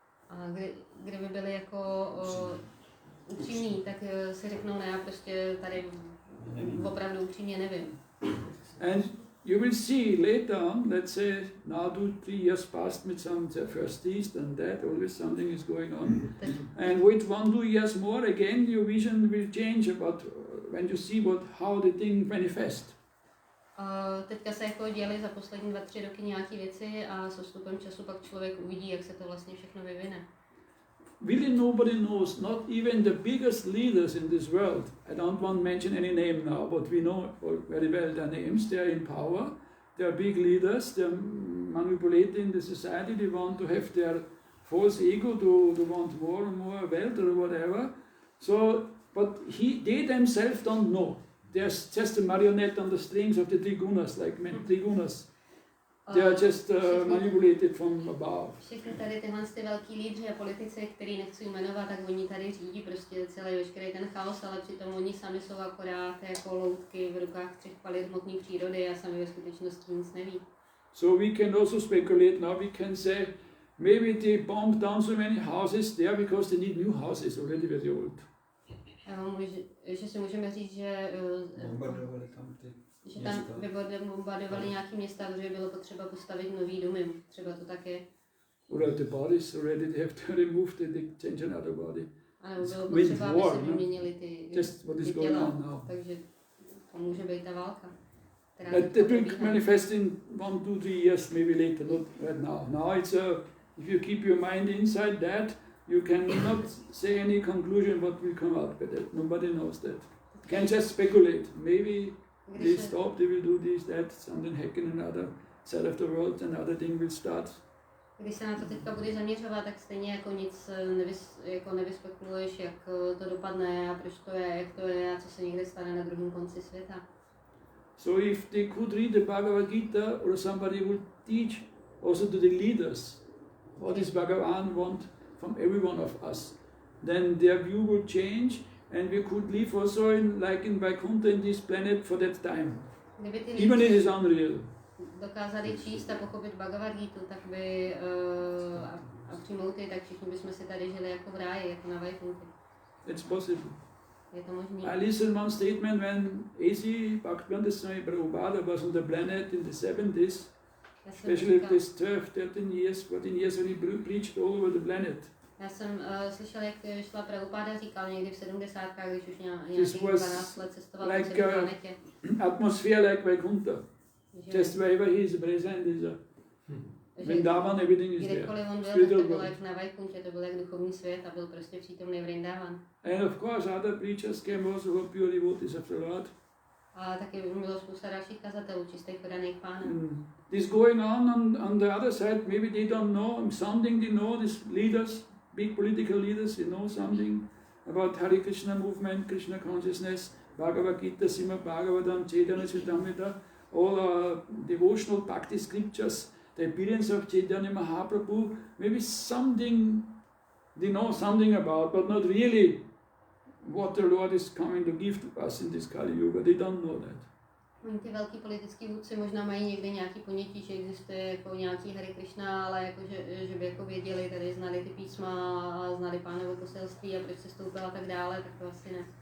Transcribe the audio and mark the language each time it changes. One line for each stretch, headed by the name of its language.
Czech: A kdyby byli jako upřímní, tak si řeknou, ne, já prostě tady opravdu upřímně nevím.
English: And you will see later on, let's say now 2-3 years passed with some first this and that, always something is going on. And wait 1-2 years more, again your vision will change about when you see how the thing manifests.
Czech: Teďka se jako děli za poslední 2-3 roky nějaké věci a s odstupem času pak člověk uvidí, jak se to vlastně všechno vyvine.
English: Really nobody knows, not even the biggest leaders in this world. I don't want to mention any name now, but we know very well their names. They are in power, they are big leaders, they are manipulating the society, they want to have their false ego to want more and more wealth or whatever. So, but they themselves don't know. They are just a marionette on the strings of the trigunas, like trigunas. They are just manipulated from above.
Czech: Všechny tady tyhle velký lídři a politici, který nechci jmenovat, tak oni tady řídí prostě celý veškerý ten chaos, ale přitom oni sami jsou akorát jako loutky v rukách 3 kvalit hmotné přírody a sami ve skutečnosti nic neví.
English: So we can also speculate now, we can say maybe they bombed down so many houses there because they need new houses already very old.
Czech: Že si můžeme říct, že bombardovali tam ty že tam bombardovali nějaký města, protože bylo potřeba postavit nový domy. Třeba to tak je.
English: Or the bodies already they have to remove they change another body.
Czech: Ano, bylo potřeba, aby se vyměnili ty těla. Takže to může být ta válka.
English: That will manifest in 1-2-3 years, maybe later, not right now. Now it's if you keep your mind inside that, you cannot say any conclusion what will come out with it. Nobody knows that. You can just speculate. Maybe they stop, they will do this, that, something happen in another side of the world, another thing will start.
Czech: Když se na to teďka budeš zaměřovat, tak stejně jako nic nevyspekuluješ, jak to dopadne a proč to je, jak to je a co se někde stane na druhém konci světa.
English: So if they could read the Bhagavad Gita or somebody would teach also to the leaders what does Bhagavan want from every one of us, then their view will change and we could live also in Vaikuntha in this planet for that time. Even it is unreal.
Czech: Dokázali číst a pochopit Bhagavad Gita, tak by a přijmout je, tak všichni bychom si tady žili jako v ráji, jako na Vaikuntě.
English: It's possible.
Czech: Je to možný.
English: I listened one statement when A.C. Bhaktivedanta Swami Prabhupada was on the planet in the 70s, especially this 12, 13 years, 14 years when he preached all over the planet.
Czech: Já jsem slyšel, jak šla Prabhupada říkal někdy v 70. když už nějakých 12 let cestoval po celé planetě.
English: Atmosphere like Vaikuntha. Just wherever he is present is a Vrindavan, everything is there.
Czech: Kdekoliv on byl, tak to bylo jak na Vaikuntě, to byl jak duchovní svět a byl prostě přítomný Vrindavan.
English: And of course other preachers came also who pure devotees of the Lord.
Czech: A taky bylo spousta dalších kazatelů, čistých podaných pánem.
English: this going on the other side, maybe they don't know something. They know these leaders, big political leaders. They know something about Hare Krishna movement, Krishna consciousness, Bhagavad Gita, Srimad Bhagavatam, Chaitanya Charitamrita, all devotional bhakti scriptures, the appearance of Chaitanya Mahaprabhu. Maybe something they know something about, but not really what the Lord is coming to give to us in this Kali Yuga. They don't know that.
Czech: Oni ty velký politický vůdci možná mají někde nějaký ponětí, že existuje jako nějaký Hare Krishna, ale jako, že by jako věděli, tady znali ty písma a znali Pánovo poselství a proč se stoupil a tak dále, tak to asi ne.